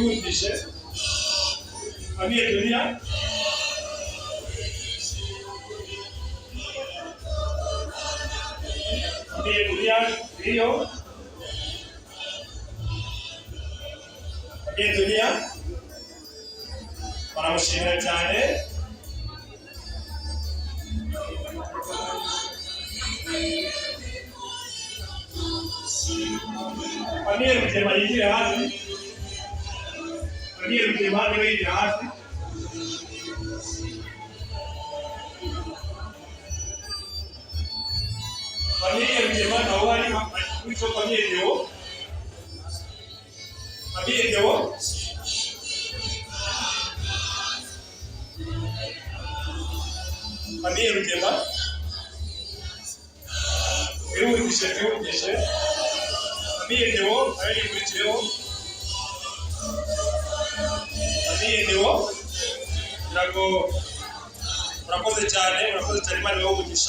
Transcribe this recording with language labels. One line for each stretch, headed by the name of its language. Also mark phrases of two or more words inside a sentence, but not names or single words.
Kinyarwanda: famille Dunia, famille Dunia Rio, famille Dunia baramushimira cyane. Famille Rugema yigire hasi, famille Rugema niwe yigire hasi. Famille Rugema nawe ari kuri so famille Deo, famille Deo, famille Rugema twihutishe, famille Deo nawe yikurikireho, famille Deo ntabwo murakoze cyane, Imana ibahe umugisha.